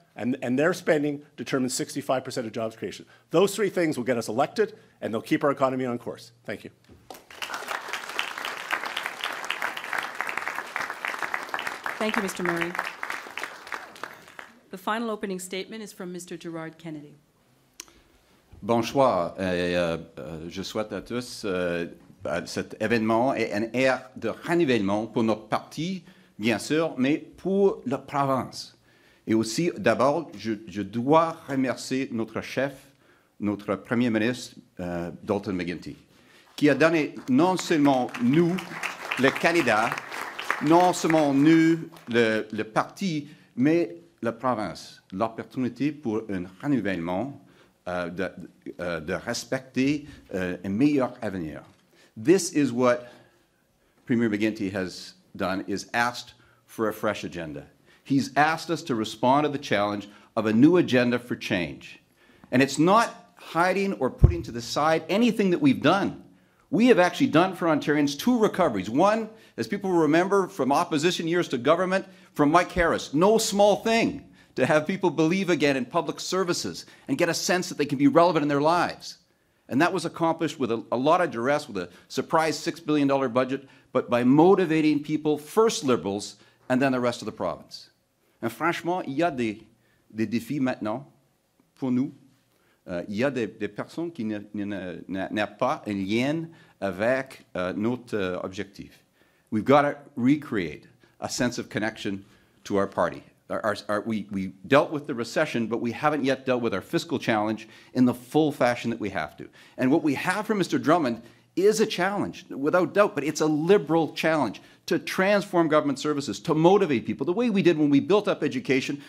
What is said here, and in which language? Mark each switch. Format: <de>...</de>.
<en>and their spending determines 65% of jobs creation. Those three things will get us elected, and they'll keep our economy on course. Thank you. Thank you, Mr. Murray. The final opening statement is from Mr. Gerard Kennedy.</en> <fr>Bonsoir. Je souhaite à tous cet événement est une ère de renouvellement pour notre parti, bien sûr, mais pour la province. Et aussi, d'abord, je dois remercier notre chef, notre Premier ministre, Dalton McGuinty, qui a donné non seulement nous, les candidats, non seulement nous, le parti, mais la province, l'opportunité pour un renouvellement de respecter un meilleur avenir.</fr> <en>This is what Premier McGuinty has done, is asked for a fresh agenda. He's asked us to respond to the challenge of a new agenda for change. And it's not hiding or putting to the side anything that we've done. We have actually done for Ontarians 2 recoveries. One, as people remember from opposition years to government, from Mike Harris, no small thing to have people believe again in public services and get a sense that they can be relevant in their lives. And that was accomplished with a lot of duress, with a surprise $6 billion budget, but by motivating people, first Liberals, and then the rest of the province. And</en> <fr>franchement, il y a des défis maintenant pour nous. Il y a des personnes qui n'ont pas un lien avec notre objectif.</fr> <en>We've got to recreate a sense of connection to our party. We dealt with the recession, but we haven't yet dealt with our fiscal challenge in the full fashion that we have to. And what we have from Mr. Drummond is a challenge, without doubt, but it's a Liberal challenge to transform government services, to motivate people, the way we did when we built up education.</en>